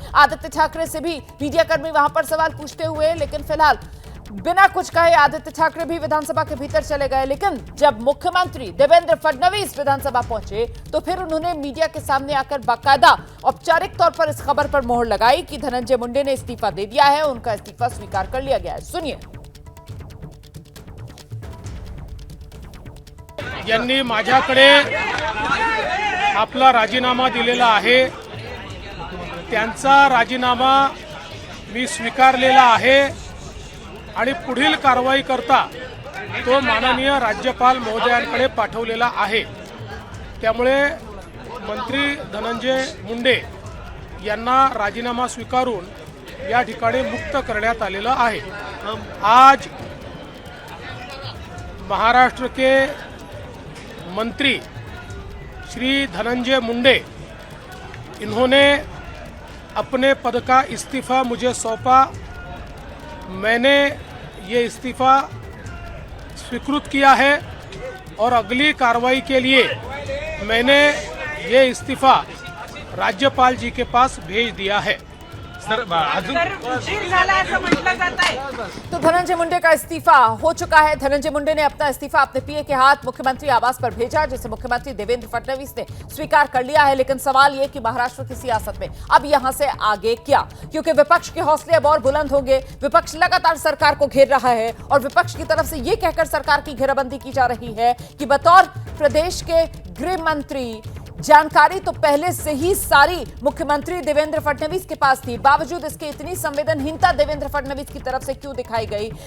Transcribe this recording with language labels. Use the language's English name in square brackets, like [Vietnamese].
[Hindi] आदित्य ठाकरे से भी मीडियाकर्मी वहां पर सवाल पूछते हुए, लेकिन फिलहाल बिना कुछ कहे आदित्य ठाकरे भी विधानसभा के भीतर चले गए। लेकिन जब मुख्यमंत्री देवेंद्र फडणवीस विधानसभा पहुंचे तो फिर उन्होंने मीडिया के सामने आकर बाकायदा औपचारिक तौर पर इस खबर पर मोहर लगाई कि धनंजय मुंडे ने इस्तीफा दे दिया है, उनका इस्तीफा स्वीकार कर लिया गया है। सुनिए। [Marathi] यांनी माझ्याकडे आपला राजीनामा दिलेला आहे। त्यांचा राजीनामा मी स्वीकारलेला आहे आणि पुढील कारवाई करता तो माननीय राज्यपाल महोदयांकडे पाठवलेला आहे। त्यामुळे मंत्री धनंजय मुंडे यांना राजीनामा स्वीकारून या ठिकाणी मुक्त करण्यात आलेलं आहे। [Hindi] आज महाराष्ट्र के मंत्री श्री धनंजय मुंडे इन्होंने अपने पद का इस्तीफ़ा मुझे सौंपा। मैंने ये इस्तीफ़ा स्वीकृत किया है और अगली कार्रवाई के लिए मैंने ये इस्तीफ़ा राज्यपाल जी के पास भेज दिया है। [Marathi] तर उशीर झाला असं म्हटलं जात आहे। [Hindi] तो धनंजय मुंडे का इस्तीफा हो चुका है। धनंजय मुंडे ने अपना इस्तीफा अपने पीए के हाथ मुख्यमंत्री आवास पर भेजा, जिसे मुख्यमंत्री देवेंद्र फडणवीस ने स्वीकार कर लिया है। लेकिन सवाल ये कि महाराष्ट्र की सियासत में अब यहां से आगे क्या, क्योंकि विपक्ष के हौसले अब और बुलंद होंगे। विपक्ष लगातार सरकार को घेर रहा है और विपक्ष की तरफ से ये कहकर सरकार की घेराबंदी की जा रही है कि बतौर प्रदेश के गृह मंत्री जानकारी तो पहले से ही सारी मुख्यमंत्री देवेंद्र फडणवीस के पास थी, बावजूद इसके इतनी संवेदनहीनता देवेंद्र फडणवीस की तरफ से क्यों दिखाई गई?